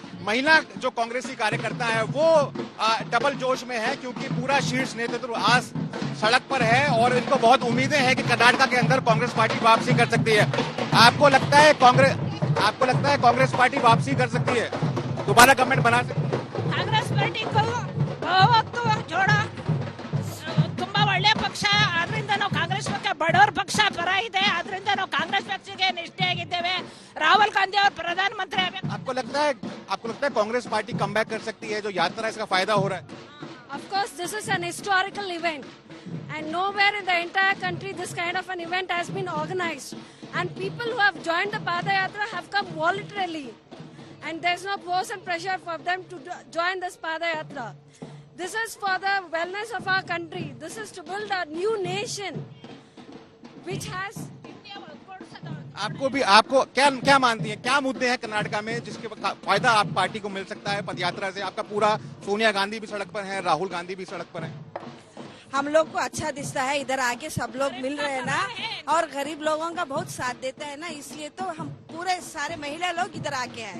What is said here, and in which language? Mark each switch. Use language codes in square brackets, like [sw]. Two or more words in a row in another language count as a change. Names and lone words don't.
[hi] महिला जो कांग्रेसी कार्यकर्ता है वो डबल जोश में है क्योंकि पूरा शीर्ष नेतृत्व आज सड़क पर है और इनको बहुत उम्मीदें हैं कि कर्नाटक के अंदर कांग्रेस पार्टी वापसी कर सकती है। आपको लगता है कांग्रेस पार्टी वापसी कर सकती है? दोबारा गवर्नमेंट बना सकते हैं? [kn] ಕಾಂಗ್ರೆಸ್ ಪಾರ್ಟಿ ಯಾವತ್ತು ಜೋಡ ತುಂಬಾ ಒಳ್ಳೆ ಪಕ್ಷ. ಆದ್ರಿಂದ ನಾವು ಕಾಂಗ್ರೆಸ್ ಪಕ್ಷ ಬಡವರ ಪಕ್ಷ ಪರ ಇದೆ. ಆದ್ರಿಂದ ನಾವು ಕಾಂಗ್ರೆಸ್ ಪಕ್ಷಕ್ಕೆ ನಿಷ್ಠೆಯಾಗಿದ್ದೇವೆ. ರಾಹುಲ್ ಗಾಂಧಿ ಅವರು ಪ್ರಧಾನಮಂತ್ರಿ ಆಗಬೇಕು. [hi] आपको लगता है कांग्रेस पार्टी [en] come back [hi] कर सकती है? जो यात्रा है इसका फायदा हो रहा है? [en] Of course, this is an historical event, and nowhere in the entire country this kind of an event has been organized. And people who have joined the Padayatra have come voluntarily, and there's no force and pressure for them to join this Padayatra. This is for the wellness of our country. This is to build a new nation, which has. [hi] आपको क्या मानती है, क्या मुद्दे हैं कर्नाटका में जिसके फायदा आप पार्टी को मिल सकता है पदयात्रा से? आपका पूरा सोनिया गांधी भी सड़क पर है, राहुल गांधी भी सड़क पर है। हम लोग को अच्छा दिखता है, इधर आके सब लोग मिल रहे हैं ना, और गरीब लोगों का बहुत साथ देता है ना, इसलिए तो हम पूरे सारे महिला लोग इधर आके आए।